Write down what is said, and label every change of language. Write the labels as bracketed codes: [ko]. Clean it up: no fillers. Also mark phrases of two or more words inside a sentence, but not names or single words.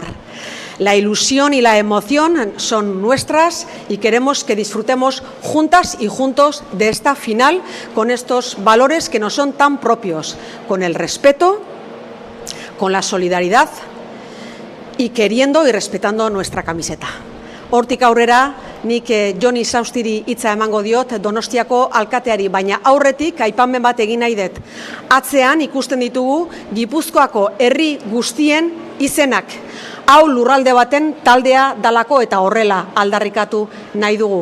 [es] La ilusión y la emoción son nuestras y queremos que disfrutemos juntas y juntos de esta final con estos valores que nos son tan propios, con el respeto, con la solidaridad y queriendo y respetando nuestra camiseta. [eu] Hortik aurrera, nik Joni Saustiri hitza emango diot Donostiako alkateari, baina aurretik aipamen bat egin nahi dut. Atzean ikusten ditugu Gipuzkoako herri guztien izenak. Hau lurralde baten taldea dalako eta horrela aldarrikatu nahi dugu.